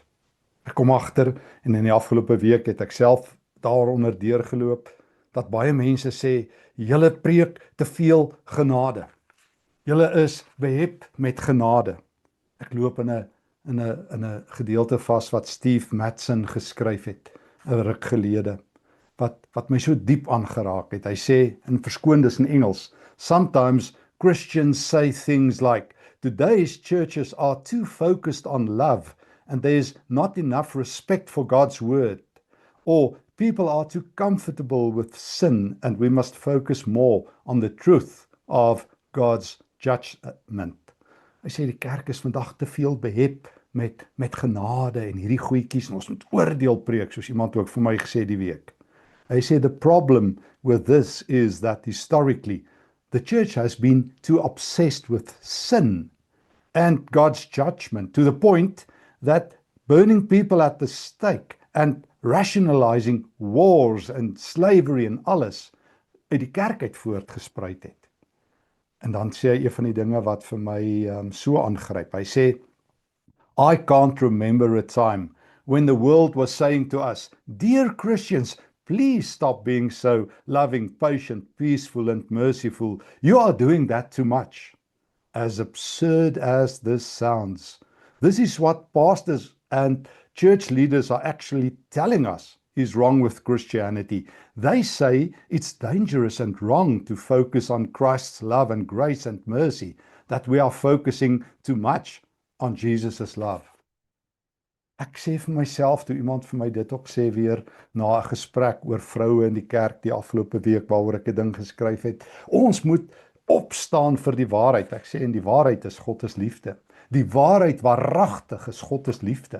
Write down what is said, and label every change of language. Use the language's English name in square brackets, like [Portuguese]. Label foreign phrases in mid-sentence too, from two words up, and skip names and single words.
[Afrikaans] Ek kom agter, en in die afgelope week het ek self daaronder deurgeloop, dat baie mense sê, julle preek te veel genade. Julle is behep met genade. Ek loop in in 'n gedeelte vas wat Steve Matson geskryf het 'n ruk gelede wat my so diep aangeraak het. Hy sê in verskoon dis in Engels, [English] sometimes Christians say things like, today's churches are too focused on love and there's not enough respect for God's word. Or people are too comfortable with sin and we must focus more on the truth of God's judgment. [Afrikaans] Hy sê die kerk is vandag te veel behep met genade en hierdie goedjies en ons moet oordeel preek, soos iemand ook vir my gesê die week. Hy sê [English] the problem with this is that historically the church has been too obsessed with sin and God's judgment to the point that burning people at the stake and rationalizing wars and slavery [Afrikaans] en alles uit die kerk uit voortgespruit het. En dan sê hy een van die dinge wat vir my so aangryp. Hy sê, [English] I can't remember a time when the world was saying to us, dear Christians, please stop being so loving, patient, peaceful and merciful. You are doing that too much. As absurd as this sounds, this is what pastors and church leaders are actually telling us is wrong with Christianity. They say it's dangerous and wrong to focus on Christ's love and grace and mercy, that we are focusing too much on Jesus' love. [Afrikaans] Ek sê vir myself, toe iemand vir my dit ook sê weer, na 'n gesprek oor vroue in die kerk die afgelope week, waaroor ek 'n ding geskryf het, ons moet opstaan vir die waarheid. Ek sê, en die waarheid is God is liefde. Die waarheid waaragtig is God is liefde.